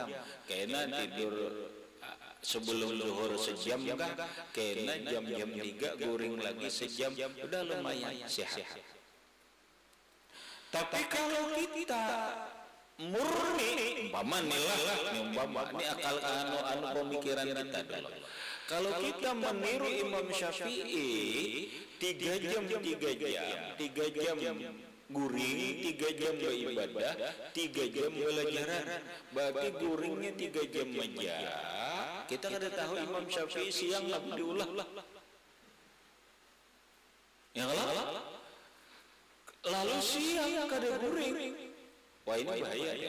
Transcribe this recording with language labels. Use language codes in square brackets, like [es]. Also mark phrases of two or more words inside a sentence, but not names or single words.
[bjn] Karena tidur sebelum zuhur sejam kah, karena jam-jam 3 guring lagi sejam, udah lumayan sehat. Tapi kalau kita murni, umpama ini akal pemikiran kita dulu. Kalau kita meniru Imam Syafi'i 3 jam guring, 3 jam beribadah, 3 jam belajaran, berarti guringnya 3 jam aja. Kita kada tahu Imam Syafi'i siang nggak diulah. Ya kalau lalu siang kada guring, wah ini bahaya ya.